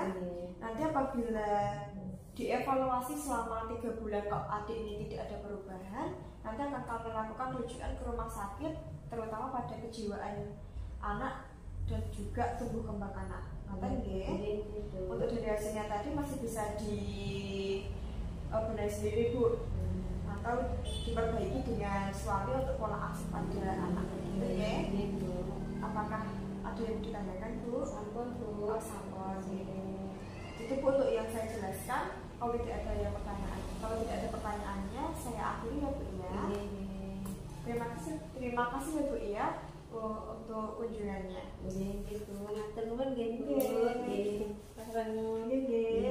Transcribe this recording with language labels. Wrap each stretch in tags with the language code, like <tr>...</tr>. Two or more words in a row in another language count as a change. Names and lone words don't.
<id>Nanti apabila dievaluasi selama 3 bulan kok adik ini tidak ada perubahan, nanti akan kami lakukan rujukan ke rumah sakit, terutama pada kejiwaan anak dan juga tumbuh kembang anak. Untuk dari hasilnya tadi masih bisa benahi sendiri Bu, atau diperbaiki dengan suami untuk pola asuh pada anak gitu ya. Apakah ada yang ditanyakan Bu? Sampun Bu. Oh, sampun. Itu Bu untuk yang saya jelaskan. Kalau tidak ada yang pertanyaan, kalau tidak ada pertanyaannya, saya akhiri ya Bu ya. Terima kasih ya Bu ya untuk kunjungannya.</id> <jv>Nggih Bu. Matur nuwun nggih Bu. Nggih.</jv>